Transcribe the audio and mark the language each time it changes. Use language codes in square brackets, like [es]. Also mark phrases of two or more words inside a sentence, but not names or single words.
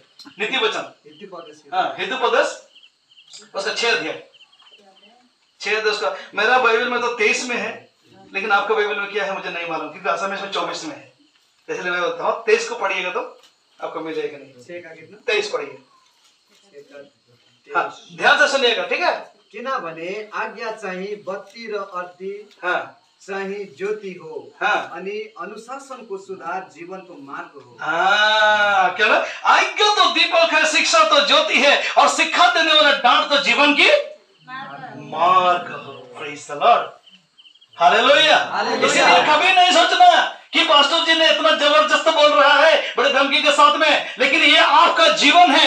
[hi] नीति वचन हितोपदेश उसका 6 अध्याय उसका, मेरा बाइबल में तो 23 में है, लेकिन आपका बाइबल में क्या है मुझे नहीं मालूम, क्योंकि असम में 24 में है, इसलिए मैं बोलता हूँ 23 को पढ़िएगा तो आपको मिल जाएगा। नहीं 23 पढ़िए, हाँ ध्यान से सुनिएगा, ठीक है? [ne] किनभने आज्ञा चाहिँ बत्ती र अर्ती चाहिँ ज्योति हो, अनि अनुशासनको सुधार जीवनको मार्ग हो। [hi] क्या ना? आज्ञा तो दीपक है, शिक्षा तो ज्योति है, और शिक्षा देने वाला डांट तो जीवन की मार्ग हो। [en] Praise the Lord, [hi] हालेलुया। इसलिए कभी नहीं सोचना कि पास्टर जी ने इतना जबरदस्त बोल रहा है बड़े धमकी के साथ में, लेकिन ये आपका जीवन है।